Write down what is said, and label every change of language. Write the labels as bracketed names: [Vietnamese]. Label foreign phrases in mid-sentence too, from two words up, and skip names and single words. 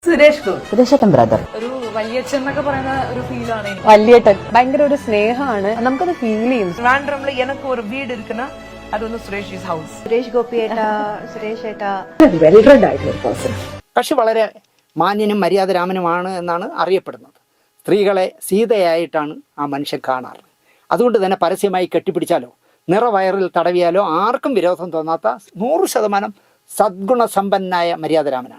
[Malayalam] സുരേഷേട്ടൻ ബ്രദർ ഒരു വല്യച്ഛൻ എന്നൊക്കെ പറയുന്ന ഒരു ഫീലാണ് എനിക്ക്. വല്യേട്ടൻ ഭയങ്കര ഒരു സ്നേഹമാണ്, നമുക്കത് ഫീൽ ചെയ്യും. [Tamil] ട്രിവാൻഡ്രംல எனக்கு ஒரு வீடு இருக்குன்னா அது வந்து സുരേഷ് ഹൗസ്. [Malayalam] സുരേഷ് ഗോപിയേട്ടാ, സുരേഷ് ഏട്ടാ വെൽറെഡ് ആയിട്ടുള്ള ഒരു പേഴ്സൺ. പക്ഷെ വളരെ മാന്യനും മര്യാദരാമനുമാണ് എന്നാണ് അറിയപ്പെടുന്നത്. സ്ത്രീകളെ സീതയായിട്ടാണ് ആ മനുഷ്യൻ കാണാറ്. അതുകൊണ്ട് തന്നെ പരസ്യമായി കെട്ടിപ്പിടിച്ചാലോ നിറവയറിൽ തടവിയാലോ ആർക്കും വിരോധം തോന്നാത്ത 100% സദ്ഗുണസമ്പന്നായ മര്യാദരാമനാണ്.